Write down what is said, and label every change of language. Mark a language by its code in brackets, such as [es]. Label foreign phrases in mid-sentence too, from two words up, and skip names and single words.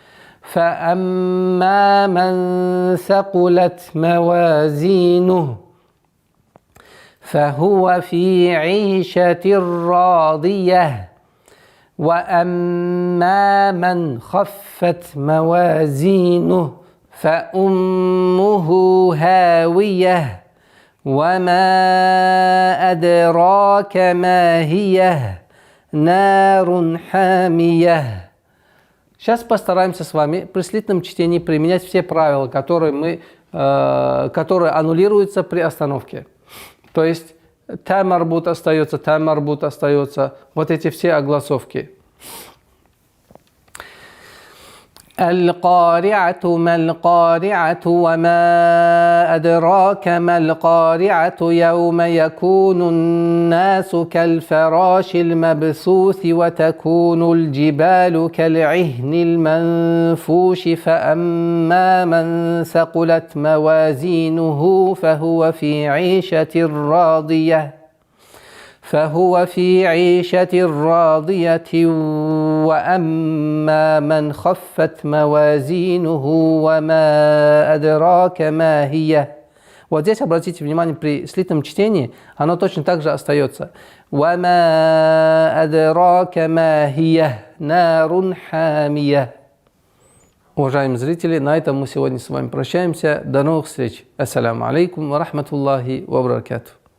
[ar] فأما من ثقلت موازينه فهو في عيشة راضية وأما من خفت موازينه فأمه هاوية وما أدراك ما هي نار حامية. [ru] Сейчас постараемся с вами при слитном чтении применять все правила, которые аннулируются при остановке. То есть [ar] تاء مربوطة [ru] остается, [ar] تاء مربوطة [ru] остается. Вот эти все огласовки. [ar] القارعة ما القارعة وما أدراك ما القارعة يوم يكون الناس كالفراش المبثوث وتكون الجبال كالعهن المنفوش فأما من ثقلت موازينه فهو في عيشة راضية وأما من خفت موازينه وما أدراك ما هي. [ru] Вот здесь обратите внимание, при слитном чтении оно точно так же остается. [ar] وما أدراك ما هي نار حامية. [ru] Уважаемые зрители, на этом мы сегодня с вами прощаемся. До новых встреч. [ar] السلام عليكم ورحمة الله وبركاته.